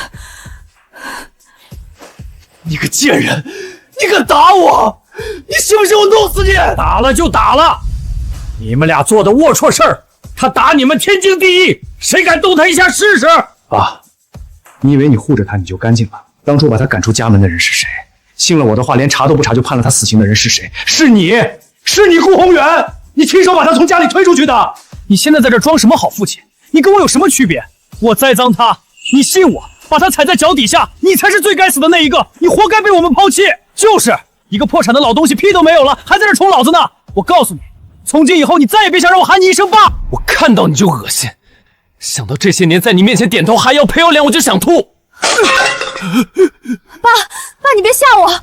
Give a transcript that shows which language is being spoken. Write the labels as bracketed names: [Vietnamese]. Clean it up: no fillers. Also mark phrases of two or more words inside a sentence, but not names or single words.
[Chinese] 你個賤人，你敢打我？你信不信我弄死你？打了就打了，你們倆做的齷齪事兒，他打你們天經地義，誰敢動他一下試試？爸，你以為你護着他你就乾淨了？當初把他趕出家門的人是誰？信了我的話，連查都不查就判了他死刑的人是誰？是你，是你顧宏遠，你親手把他從家裡推出去的。你現在在這裝什麼好父親？你跟我有什麼區別？我栽贓他，你信我，把他踩在腳底下，你才是最該死的那一個，你活該被我們拋棄。就是一個破產的老東西，屁都沒有了，還在這寵老子呢。我告訴你，從今以後你再也別想讓我喊你一聲爸，我看到你就惡心，想到這些年在你面前點頭還要賠我臉，我就想吐。爸，你別嚇我！